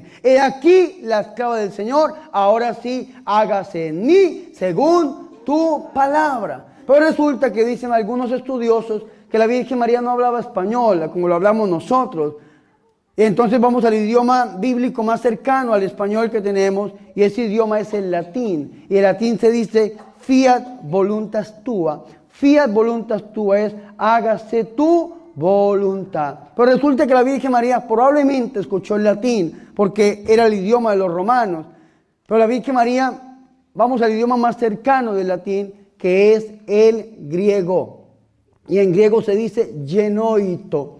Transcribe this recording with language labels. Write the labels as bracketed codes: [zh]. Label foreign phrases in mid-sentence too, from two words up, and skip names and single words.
[es] He aquí la esclava del Señor, ahora sí, hágase en mí según tu palabra. Pero resulta que dicen algunos estudiosos que la Virgen María no hablaba español, como lo hablamos nosotros. Y entonces vamos al idioma bíblico más cercano al español que tenemos, y ese idioma es el latín. Y el latín se dice [la] fiat voluntas tua. Fiat voluntas tua [es] es hágase tu voluntad. Pero resulta que la Virgen María probablemente escuchó el latín, porque era el idioma de los romanos. Pero la Virgen María, vamos al idioma más cercano del latín, que es el griego. Y en griego se dice genoito.